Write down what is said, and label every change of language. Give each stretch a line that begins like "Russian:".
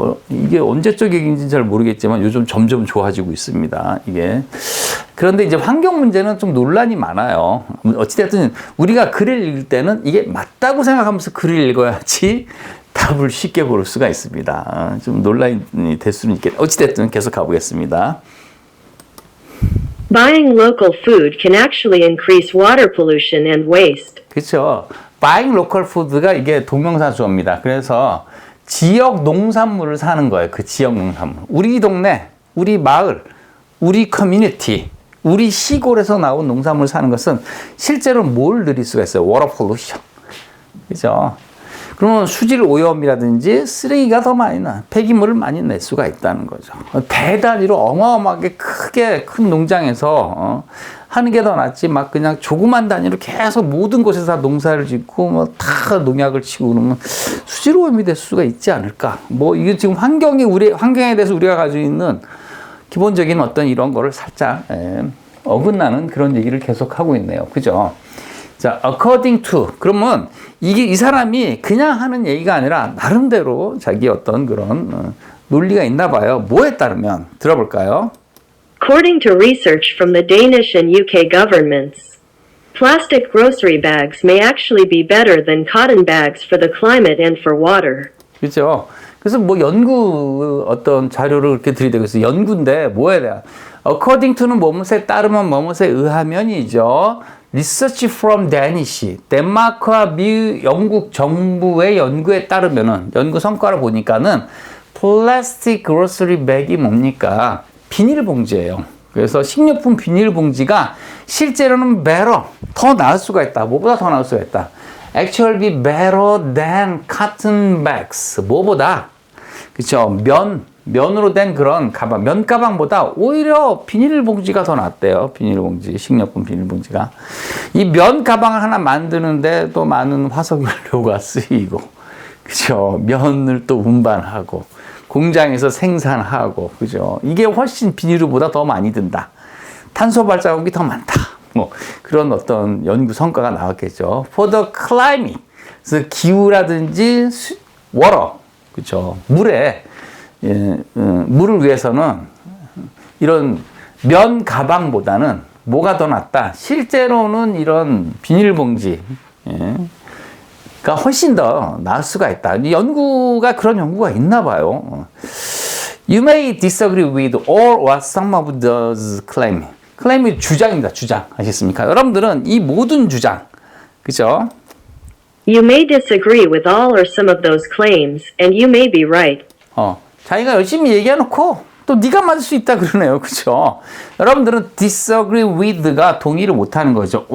Korean: 이게 언제적 얘기인지는 잘 모르겠지만 요즘 점점 좋아지고 있습니다. 이게. 그런데 이제 환경 문제는 좀 논란이 많아요. 어찌됐든 우리가 글을 읽을 때는 이게 맞다고 생각하면서 글을 읽어야지 답을 쉽게 고를 수가 있습니다. 좀 논란이 될 수는 있겠다. 어찌됐든 계속 가보겠습니다.
English: Buying local food can actually increase water pollution and waste.
Korean: 그렇죠.
English: Buying local food
Korean: 가 이게 동명사 주어입니다. 그래서 지역 농산물을 사는 거예요. 그 지역 농산물. 우리 동네, 우리 마을, 우리 커뮤니티, 우리 시골에서 나온 농산물을 사는 것은 실제로 뭘 늘릴 수가 있어요?
English: water pollution.
Korean: 그죠? 그러면 수질 오염이라든지 쓰레기가 더 많이 폐기물을 많이 낼 수가 있다는 거죠. 배단위로 어마어마하게 크게 큰 농장에서 하는 게 더 낫지 막 그냥 조그만 단위로 계속 모든 곳에서 다 농사를 짓고 뭐 다 농약을 치고 그러면 수질 오염이 될 수가 있지 않을까. 뭐 이게 지금 환경에 대해서 우리가 가지고 있는 기본적인 어떤 이런 거를 살짝 어긋나는 그런 얘기를 계속 하고 있네요. 그죠? 자,
English: according to.
Korean: 그러면 이 사람이 그냥 하는 얘기가 아니라 나름대로 자기 어떤 그런 논리가 있나 봐요. 뭐에 따르면 들어볼까요?
English: According to research from the Danish and UK governments, plastic grocery bags may actually be better than cotton bags for the climate and for water.
Korean: 그렇죠. 그래서 뭐 연구 어떤 자료를 그렇게 들이대고 있어요. 연구인데 뭐에 대한 according to는 뭐뭇에 따르면 뭐뭇에 의하면이죠.
English: Research from Danish,
Korean: 덴마크와 영국 정부의 연구에 따르면은 연구 성과를 보니까는 플라스틱 그로서리 백이 뭡니까? 비닐봉지예요. 그래서 식료품 비닐봉지가 실제로는
English: better,
Korean: 더 나을 수가 있다. 뭐보다 더 나을 수가 있다.
English: Actually be better than cotton bags.
Korean: 뭐보다? 그쵸? 면으로 된 그런 가방, 면 가방보다 오히려 비닐봉지가 더 낫대요. 비닐봉지, 식료품 비닐봉지가. 이 면 가방을 하나 만드는데 또 많은 화석연료가 쓰이고, 그죠? 면을 또 운반하고, 공장에서 생산하고, 그죠? 이게 훨씬 비닐보다 더 많이 든다. 탄소 발자국이 더 많다. 뭐, 그런 어떤 연구 성과가 나왔겠죠.
English: For the climate.
Korean: 그래서 기후라든지 water. 그죠? 물을 위해서는 이런 면 가방보다는 뭐가 더 낫다? 실제로는 이런 비닐봉지, 가 훨씬 더 나을 수가 있다. 그런 연구가 있나 봐요.
English: You may disagree with all or some of those claims.
Korean: 클레임이 주장입니다. 주장. 아시겠습니까? 여러분들은 이 모든 주장, 그죠?
English: You may disagree with all or some of those claims, and you may be right.
Korean: 자기가 열심히 얘기해놓고 또 네가 맞을 수 있다 그러네요. 그죠? 여러분들은
English: disagree with
Korean: 가 동의를 못하는 거죠.